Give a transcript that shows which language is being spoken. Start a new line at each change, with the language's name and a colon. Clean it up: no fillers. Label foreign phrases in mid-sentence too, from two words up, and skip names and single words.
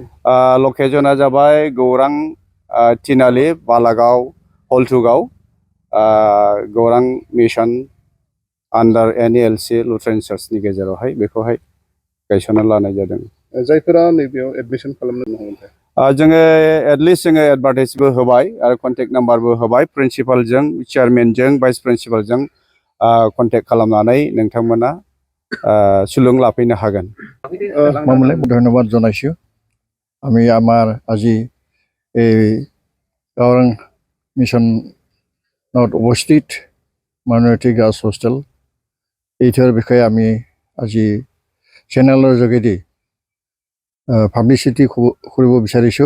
Bodo: लकेसना जाबाय गौरां, थिनालि, बालागाव, हल्थुगाव, गौरां
English: mission under
Bodo: NELC लुथेरान चार्चनि गेजेरावहाय बेखौहाय गायसनना लानाय जादों। जायफोरा नैबेयाव एडमिसन खालामनो हागोन? जोङो एटलिस्ट जोङो एडभार्टाइजबो होबाय आरो
English: contact number
Bodo: होबाय। प्रिन्सिपालजों, चेयारमेनजों,
English: vice principal
Bodo: कन्टेक्ट खालामनानै नोंथांमोना सुलुं लाफैनो हागोन।
Assamese: ধন্যবাদ জনাইছোঁ। আমি আমাৰ আজি এই গাঁৱৰ মিছনত অৱস্থিত
English: minority girls hostel
Assamese: এইটোৰ বিষয়ে আমি আজি চেনেলৰ যোগেদি পাব্লিচিটি কৰিব বিচাৰিছোঁ।